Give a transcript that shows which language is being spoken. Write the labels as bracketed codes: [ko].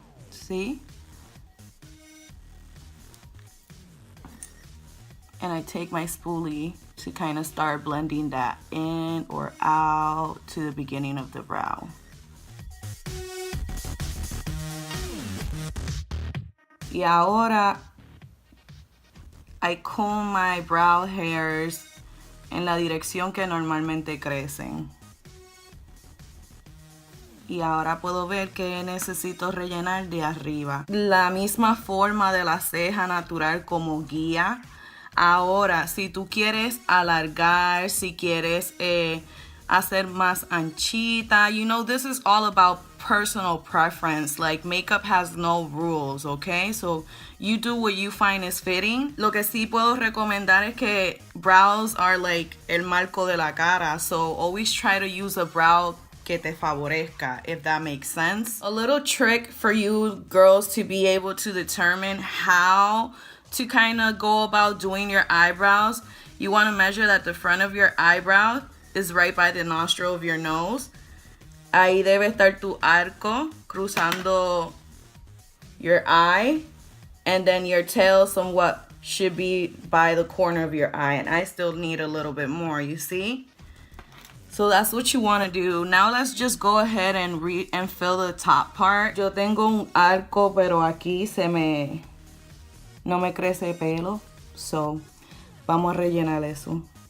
[en] See? And I take my spoolie to kind of start blending that in or out to the beginning of the brow. [es] Y ahora [en] I comb my brow hairs [es] en la dirección que normalmente crecen. Y ahora puedo ver que necesito rellenar de arriba. La misma forma de la ceja natural como guía. Ahora, si tú quieres alargar, si quieres hacer más anchita, [en] you know, this is all about personal preference. Like, makeup has no rules, okay? So, you do what you find is fitting. [es] Lo que sí puedo recomendar es que [en] brows are like [es] el marco de la cara. [en] So, always try to use a brow [es] que te favorezca, [en] if that makes sense. A little trick for you girls to be able to determine how to kind of go about doing your eyebrows. You want to measure that the front of your eyebrow is right by the nostril of your nose. [es] Ahí debe estar tu arco cruzando [en] your eye, and then your tail somewhat should be by the corner of your eye, and I still need a little bit more, you see? So that's what you want to do. Now let's just go ahead and fill the top part. [es] Yo tengo un arco, pero aquí no me crece pelo, so vamos a rellenar eso.